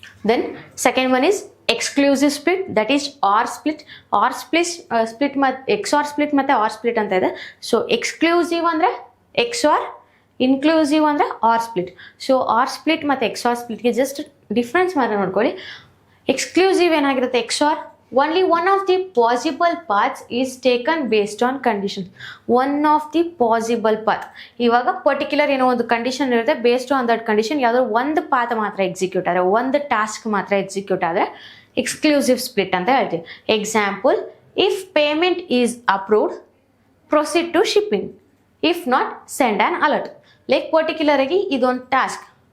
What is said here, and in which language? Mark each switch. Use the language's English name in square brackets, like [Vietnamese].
[English] Then second one is exclusive split, that is or split. [Kannada] R split ಮತ್ತು XOR split ಮತ್ತು R split ಅಂತ ಇದೆ. So exclusive ಅಂದರೆ XOR, inclusive ಅಂದರೆ R split. So R split ಮತ್ತು XOR ಸ್ಪ್ಲಿಟ್ಗೆ just difference ಮಾತ್ರ ನೋಡ್ಕೊಳ್ಳಿ. [English] exclusive [Kannada] ಏನಾಗಿರುತ್ತೆ, [English] XOR only one of the possible paths is taken based on conditions. One of the possible path. [Kannada] ಇವಾಗ particular ಏನೋ ಒಂದು condition ಇರುತ್ತೆ, ಬೇಸ್ಡ್ ಆನ್ ದಟ್ ಕಂಡೀಷನ್ ಯಾವುದೋ ಒಂದು ಪಾತ್ ಮಾತ್ರ ಎಕ್ಸಿಕ್ಯೂಟ್ ಆದರೆ, ಒಂದು ಟಾಸ್ಕ್ ಮಾತ್ರ ಎಕ್ಸಿಕ್ಯೂಟ್ ಆದರೆ ಎಕ್ಸ್ಕ್ಲೂಸಿವ್ ಸ್ಪ್ಲಿಟ್ ಅಂತ ಹೇಳ್ತೀವಿ. [English] Example, if payment is approved proceed to shipping, if not send an alert. [Kannada] Like particular ಆಗಿ ಇದೊಂದು ಟಾಸ್ಕ್,